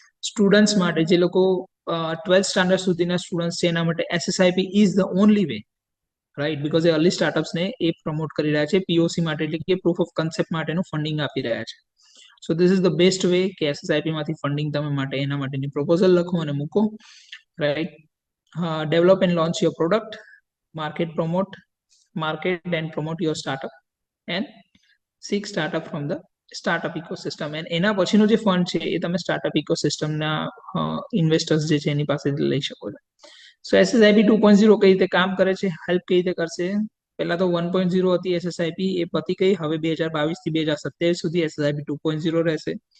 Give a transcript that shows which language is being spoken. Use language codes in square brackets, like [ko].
[gu] Students માટે, જે લોકો 12th સ્ટાન્ડર્ડ સુધીના સ્ટુડન્ટ્સ છે, એના માટે SSIP [en] is the only way, [gu] right, because A early સ્ટાર્ટઅપ્સને A promote કરી રહ્યા છે. પીઓસી માટે એટલે કે પ્રૂફ ઓફ કન્સેપ્ટ માટેનું ફંડિંગ આપી રહ્યા છે. [en] so this is the best way [gu] કે એસએસઆઈપી માંથી ફંડિંગ તમે માટે એના માટેની પ્રપોઝલ લખો અને મૂકો, right. [en] Develop and launch your product. market and promote your startup and seek startup from the startup ecosystem. [gu] and એના પછીનો જે ફંડ છે એ તમે સ્ટાર્ટઅપ ઇકોસિસ્ટમના ઇન્વેસ્ટર્સ જે છે એની પાસે લઈ શકો છો. સો એસએસઆઈપી 2.0 કઈ રીતે કામ કરે છે, હેલ્પ કઈ રીતે કરશે? પહેલા તો 1.0 હતી એસએસઆઈપી, એ પતી ગઈ. હવે 2022 થી 2027 સુધી એસએસઆઈપી 2.0 રહેશે.